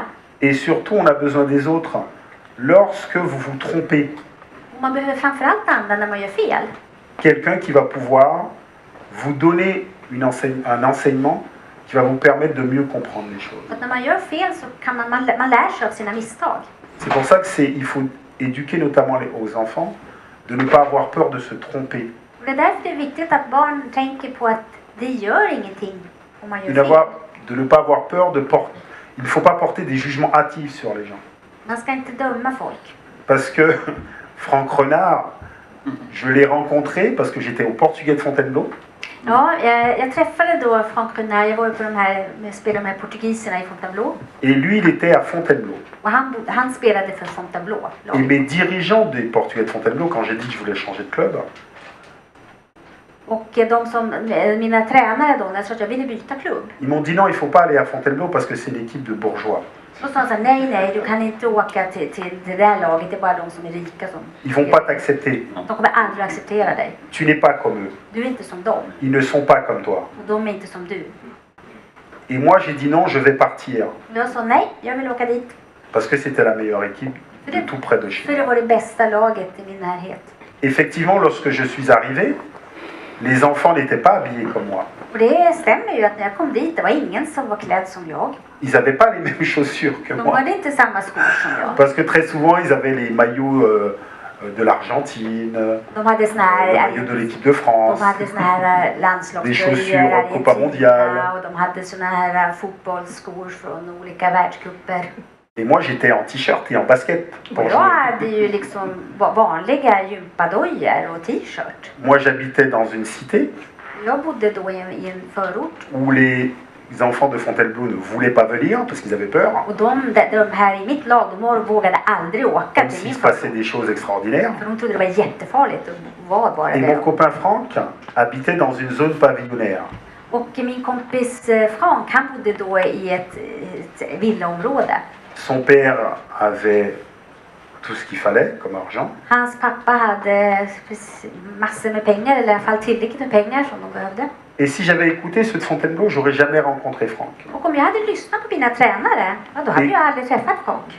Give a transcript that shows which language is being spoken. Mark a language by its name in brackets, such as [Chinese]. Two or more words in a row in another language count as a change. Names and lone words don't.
[French] Et surtout, on a besoin des autres lorsque vous vous trompez. [Swedish] Och man behöver framförallt andra när man gör fel. [French] Quelqu'un qui va pouvoir vous donner un enseignement qui va vous permettre de mieux comprendre les choses. [Swedish] Att när man gör fel så kan man lär sig av sina misstag. [French] C'est pour ça que il faut éduquer notamment aux enfants de ne pas avoir peur de se tromper. [Swedish] Och det är därför det är viktigt att barn tänker på att det gör ingenting om man gör fel. [French] De ne pas avoir peur de porter. Il ne faut pas porter des jugements hâtifs sur les gens. [Swedish] Man ska inte döma folk. [French] Parce que Franck Renard, je l'ai rencontré parce que j'étais au Portugais de Fontainebleau. [Swedish] Ja, jag träffade då Franck Renard. Jag var ju på spelade de här portugiserna i Fontainebleau. [French] Et lui, il était à Fontainebleau. [Swedish] Och han spelade för Fontainebleau. [French] Et mes dirigeants des Portugais de Fontainebleau, quand j'ai dit que je voulais changer de club, [Swedish] Och mina tränare då, när jag sa att jag ville byta klubb. [French] ils m'ont dit non, il faut pas aller à Fontainebleau parce que c'est l'équipe de bourgeois. [Swedish] Då sa han så här, nej, du kan inte åka till det där laget, det är bara de som är rika som... [French] Ils vont pas t'accepter. [Swedish] De kommer aldrig acceptera dig. [French] Tu n'es pas comme eux. [Swedish] Du är inte som dem. [French] Ils ne sont pas comme toi. [Swedish] Och de är inte som du. [French] Et moi, j'ai dit non, je vais partir. [Swedish] Och jag sa nej, jag vill åka dit. [French] Parce que c'était la meilleure équipe de tout près de chez [Swedish] För [French] moi. [Swedish] det var det bästa laget i min närhet. [French] Effectivement, lorsque je suis arrivé, les enfants n'étaient pas habillés comme moi. [Swedish] Och det stämmer ju att när jag kom dit, det var ingen som var klädd som jag. [French] Ils n'avaient pas les mêmes chaussures que [Swedish] De [French] moi. [Swedish] hade inte samma skor som jag. [French] Parce que très souvent, ils avaient les maillots de l'Argentine, [Swedish] De hade såna [French] le [Swedish] här, [French] maillot de l'équipe de France. [Swedish] de hade såna här [French] Des [Swedish] landslagströjor [French] chaussures [Swedish] i [French] Copa Mondiale. [Swedish] och de hade såna här fotbollsskor från olika världscuper. [French] Et moi, j'étais en t-shirt et en basket pour [Swedish] Och jag [French] jouer. [Swedish] hade ju liksom vanliga gympadojor och t-shirt. [French] Moi, j'habitais dans une cité [Swedish] Jag bodde då i en förort. [French] où les enfants de Fontainebleau ne voulaient pas venir parce qu'ils avaient peur, [Swedish] Och de här i mitt lag, de vågade aldrig åka [French] comme [Swedish] till [French] s'il [Swedish] min [French] se passait [Swedish] förort. [French] des choses extraordinaires. [Swedish] För de trodde det var jättefarligt att vara bara [French] Et mon [Swedish] där. [French] copain Franck habitait dans une zone pavillonnaire. [Swedish] Och min kompis Frank, han bodde då i ett villaområde. [French] Son père avait tout ce qu'il fallait comme argent. [Swedish] Hans pappa hade massor med pengar, eller i alla fall tillräckligt med pengar som de behövde. [French] Et si j'avais écouté ceux de Fontainebleau, j'aurais jamais rencontré Franck. [Swedish] Och om jag hade lyssnat på mina tränare, ja, då hade jag aldrig träffat Frank.